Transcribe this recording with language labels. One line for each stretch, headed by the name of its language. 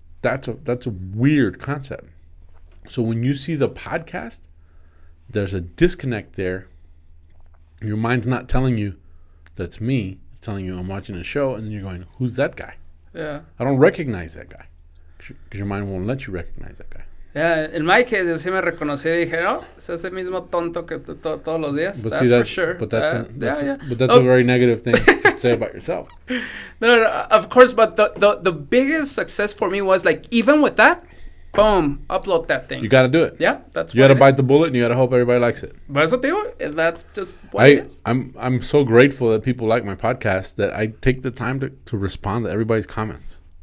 English: That's a weird concept. So when you see the podcast, there's a disconnect there. Your mind's not telling you that's me. It's telling you I'm watching a show, and then you're going, who's that guy? Yeah. I don't recognize that guy. Because your mind won't let you recognize that guy. Yeah, in my case,
Spanish: yo sí me reconocí y dije, no, es ese mismo tonto que todos los días.
English: But that's see, for sure. But that's a very negative thing to say about yourself. No, of course, but the biggest success for me was like, even with that, boom, upload that thing. You got to do it. Yeah, that's you got to bite the bullet, and you got to hope everybody likes it.
Spanish: Por eso te digo,
English: that's just what it is. I'm so grateful that people like my podcast that I take the time to respond to everybody's comments.